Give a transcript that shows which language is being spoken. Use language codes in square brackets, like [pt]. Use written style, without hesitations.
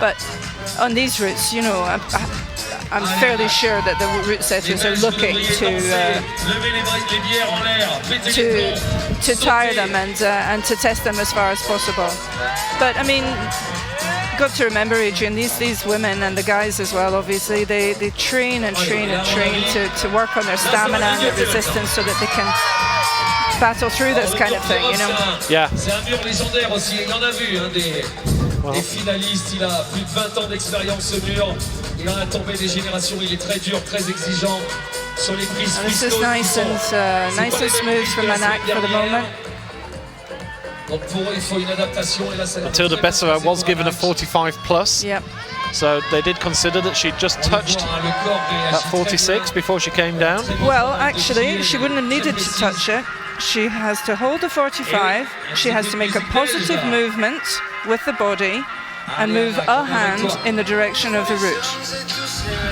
[en] But on these routes, you know, I'm fairly sure that the route setters are looking to tire them and to test them as far as possible. But I mean, got to remember, Adrian, these women and the guys as well, obviously, they train and train and train to work on their stamina and their resistance so that they can battle through this kind of thing, you know. Yeah. [fr] Des finalistes, il a plus de 20 ans d'expérience ce mur. Il en a tombé des générations, il est très dur, très exigeant sur les prises. [en] This is nice and smooth from Manak for the moment. [fr] Donc pour eux, il faut une adaptation et là c'est [en] Matilda Bessera was given a 45 plus. Yep. So they did consider that she'd just touched that 46 before she came down. Well, actually, she wouldn't have needed to touch it. She has to hold the 45, she has to make a positive movement with the body and move a hand in the direction of the route.